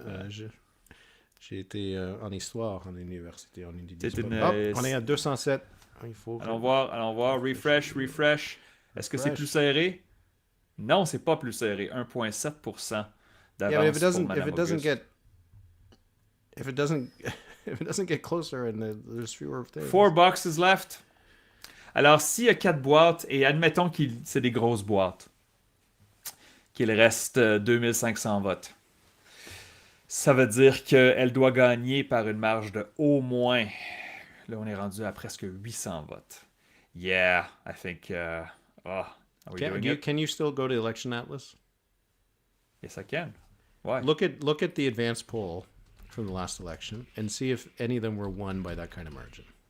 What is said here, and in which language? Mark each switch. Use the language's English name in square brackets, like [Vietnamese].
[French] J'ai été en histoire en université. On est à 207. Allons voir. Refresh. Est-ce que c'est plus serré? Non, c'est pas plus serré. 1,7% d'avance pour Madame Auguste. [English] If it doesn't get closer and there's fewer things. 4 boxes left. [French] Alors, s'il y a 4 boîtes, et admettons que c'est des grosses boîtes, qu'il reste 2500 votes. Ça veut dire qu'elle doit gagner par une marge de au moins... Là, on est rendu à presque 800 votes. [English] Yeah, I think... are we doing it? Can you still go to Election Atlas? Yes, I can. Why? Look at the advanced poll from the last election and see if any of them were won by that kind of margin.